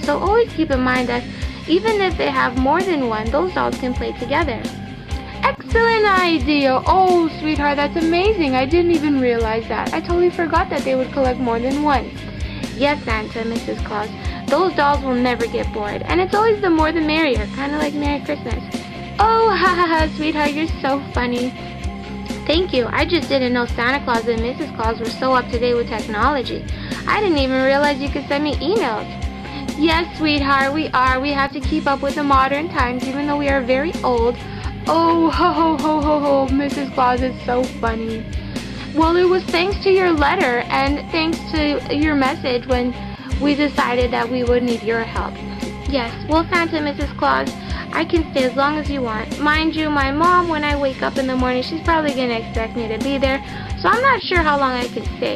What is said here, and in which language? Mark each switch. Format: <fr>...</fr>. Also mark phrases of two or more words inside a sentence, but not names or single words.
<en>So always keep in mind that even if they have more than one, those dolls can play together. Excellent idea! Oh, sweetheart, that's amazing. I didn't even realize that. I totally forgot that they would collect more than one. Yes, Santa, Mrs. Claus. Those dolls will never get bored. And it's always the more the merrier, kind of like Merry Christmas. Oh, ha ha ha, sweetheart, you're so funny. Thank you. I just didn't know Santa Claus and Mrs. Claus were so up to date with technology. I didn't even realize you could send me emails. Yes, sweetheart, we are. We have to keep up with the modern times, even though we are very old. Oh, ho, ho, ho, ho, ho, Mrs. Claus is so funny. Well, it was thanks to your letter and thanks to your message when we decided that we would need your help. Yes, well, Santa, Mrs. Claus, I can stay as long as you want. Mind you, my mom, when I wake up in the morning, she's probably going to expect me to be there, so I'm not sure how long I can stay.</en>